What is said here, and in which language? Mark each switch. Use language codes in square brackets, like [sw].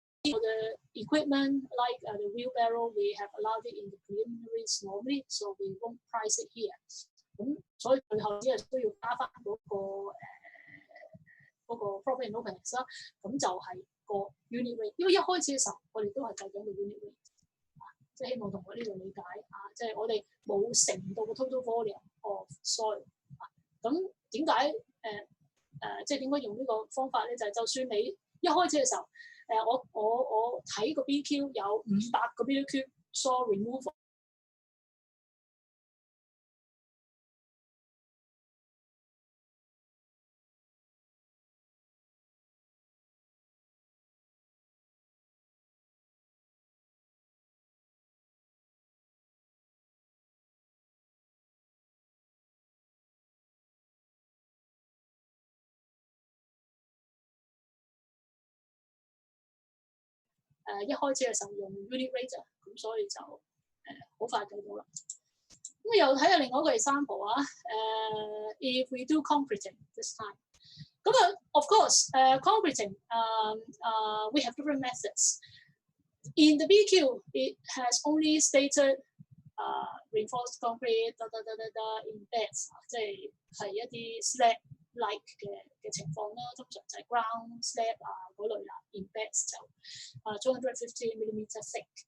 [en] For the equipment like the wheelbarrow, we have allowed it in the preliminaries normally, so we won't price it here. [yue] 咁所以最後只係需要加翻嗰個 profit and opex 啦，咁就係個 unit rate。因為一開始嘅時候，我哋都係計緊個 unit rate，即係希望同學呢度理解即係我哋冇乘到個 total volume of soil。咁點解即係點解用呢個方法咧？就係就算你一開始嘅時候。我睇個 BQ 有500個 BQ soil removal，一開始嘅時候用 unit rate， 咁所以就好快計到啦。 [en] 咁又睇下另外一個 example if we do concreting this time，咁 of course concreting we have different methods. In the BQ it has only stated reinforced concrete in beds，即係一啲 slab。like 嘅情況啦，通常就係 ground slab 嗰類啦，in beds 就 250 millimeter thick。